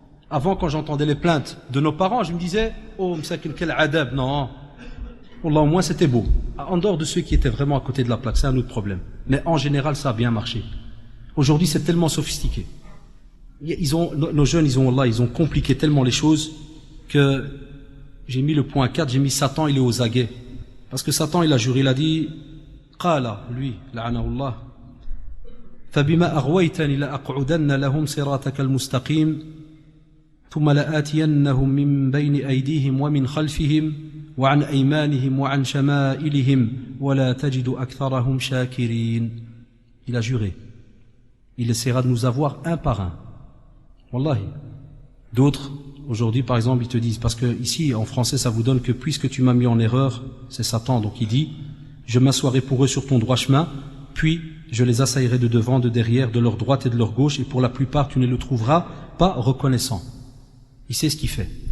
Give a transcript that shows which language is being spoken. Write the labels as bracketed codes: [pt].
[fr] Avant, quand j'entendais les plaintes de nos parents, je me disais, oh, quel adab, non. Wallah, au moins, c'était beau. En dehors de ceux qui étaient vraiment à côté de la plaque, c'est un autre problème. Mais en général, ça a bien marché. Aujourd'hui, c'est tellement sophistiqué. Nos jeunes, ils ont compliqué tellement les choses que j'ai mis le point 4, j'ai mis Satan, il est aux aguets. Parce que Satan, il a juré, il a dit, [ar] Qala, lui, la'anahullah, فبما أغويتني لأقعدن لهم صراطك المستقيم ثم لآتينهم من بين أيديهم ومن خلفهم وعن أيمانهم وعن شمائلهم ولا تجد أكثرهم شاكرين. [fr] Il a juré. Il essaiera de nous avoir un par un. Wallahi. D'autres, aujourd'hui par exemple, ils te disent, parce que ici en français ça vous donne que puisque tu m'as mis en erreur, c'est Satan, donc il dit, je m'assoirai pour eux sur ton droit chemin, puis je les assaillerai de devant, de derrière, de leur droite et de leur gauche, et pour la plupart tu ne le trouveras pas reconnaissant. Il sait ce qu'il fait.